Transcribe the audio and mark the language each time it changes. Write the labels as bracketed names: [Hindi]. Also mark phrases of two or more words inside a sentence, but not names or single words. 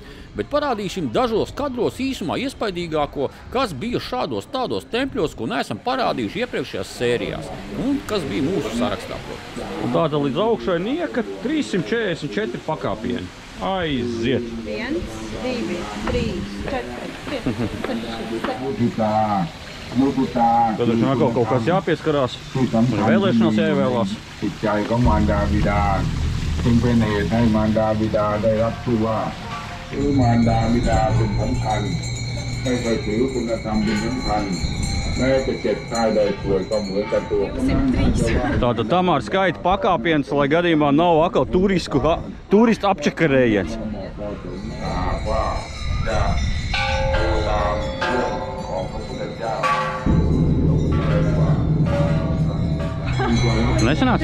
[Latvian] Bet parādīsim dažos kadros īsumā iespaidīgāko, kas bija šādos tādos tempļos, ko neesam parādījuši iepriekšējās sērijās, un kas bija mūsu sarakstā. Un tātad līdz augšai nieka 344 pakāpieni. Aiziet! 1, 2, 3, 4, 5, 6, 7. Tad ir kaut kas jāpieskarās, un vēlēšanās jāievēlās. [Thai] จิตใจของมารดาบิดาจึงเป็นเหตุให้มารดาบิดาได้รับชื่อว่าคือมารดาบิดาเป็นสำคัญไม่เคยถือคุณธรรมเป็นสำคัญแม้จะเจ็บไข้ได้ป่วยก็เหมือนกันตัว [Latvian] Tātad Tamāra skaita pakāpiens, lai gadījumā nav atkal turistu apčakarējiens. Nesanāca?